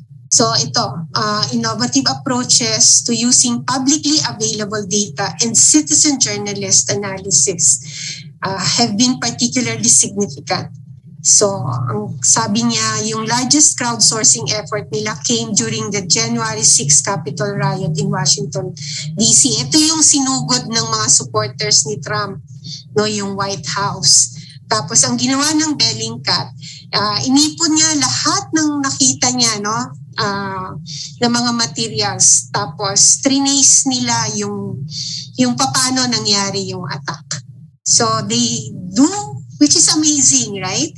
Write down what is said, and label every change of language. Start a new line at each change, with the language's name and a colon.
Filipino: So ito,
English: innovative approaches to using publicly available data and citizen journalist analysis have been particularly significant.
Filipino: So ang sabi niya, yung
English: largest crowdsourcing effort nila came during the January 6 Capitol riot in Washington, D.C.
Filipino: Ito yung sinugod ng mga supporters ni Trump, no, yung White House. Tapos ang ginawa ng Bellingcat, inipon niya lahat ng nakita niya, no, na mga materials, tapos trinace nila yung paano nangyari yung attack.
English: So they do, which is amazing, right?